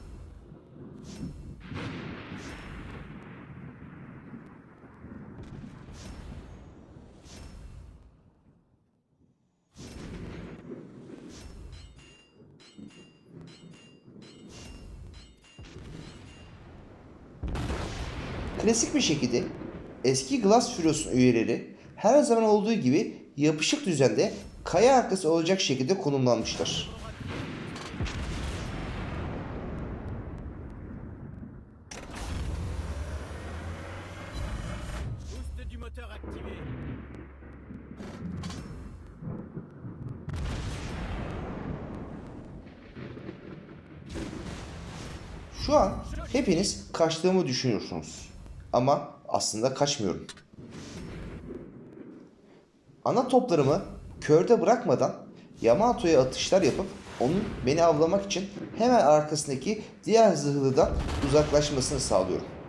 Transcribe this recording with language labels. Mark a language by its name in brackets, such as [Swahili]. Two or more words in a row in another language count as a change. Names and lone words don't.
[Turkish] Klasik bir şekilde eski Glass Furios'un üyeleri her zaman olduğu gibi yapışık düzende kaya arkası olacak şekilde konumlanmışlar. [French] Boost du moteur activé. [Turkish] Şu an hepiniz kaçtığımı düşünüyorsunuz. Ama aslında kaçmıyorum. Ana toplarımı körde bırakmadan Yamato'ya atışlar yapıp onun beni avlamak için hemen arkasındaki diğer zırhlıdan uzaklaşmasını sağlıyorum.